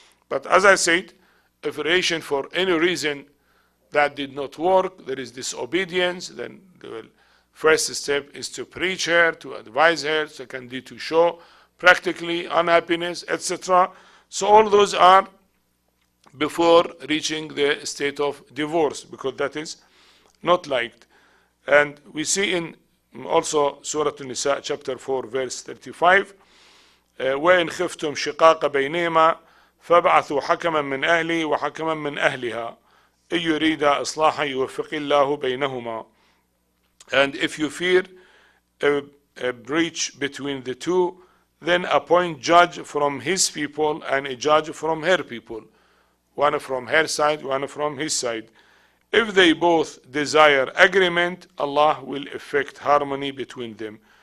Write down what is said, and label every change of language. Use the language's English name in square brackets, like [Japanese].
[English] But as I said, if a relation for any reason that did not work, there is disobedience, then the first step is to preach her, to advise her, secondly to show practically unhappiness, etc. So all those are before reaching the state of divorce, because that is not liked. And we see in also Surah An-Nisa chapter 4 verse 35, [Arabic] وَإِنْ خِفْتُمْ شِقَاقَ بَيْنِهِمَا فَابْعَثُوا حَكَمًا مِنْ أَهْلِهِ وَحَكَمًا مِنْ أَهْلِهَا إِنْ يُرِيدَا إِصْلَاحًا يُوَفِّقِ اللَّهُ بَيْنَهُمَا. [English] And if you fear a breach between the two, then appoint judge from his people and a judge from her people, one from her side, one from his side. If they both desire agreement, Allah will effect harmony between them.